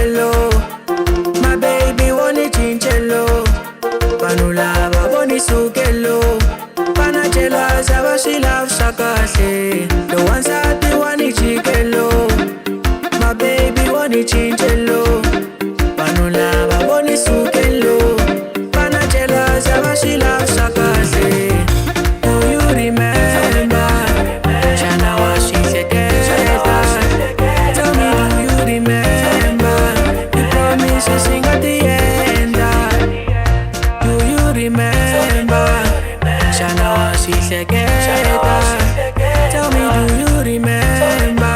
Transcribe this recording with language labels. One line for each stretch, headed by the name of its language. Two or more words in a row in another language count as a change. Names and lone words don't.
English: My baby wanna chinchelo.
Tsonga: Vanhu lava vonisukelo. Vana jealous ava swi lavisa kahle.
English: The ones that they wanna chikelo. My baby wanna chinchelo.
Tsonga: Vanhu lava vonisukelo. Vana jealous ava swi lavisa kahle.
English: Do you remember?
Tsonga: Shana wa shihleketa.
English: Tell me, do you remember? You promised us sing at the end. Do you remember?
Tsonga: Shana wa shihleketa.
English: Tell me, do you remember?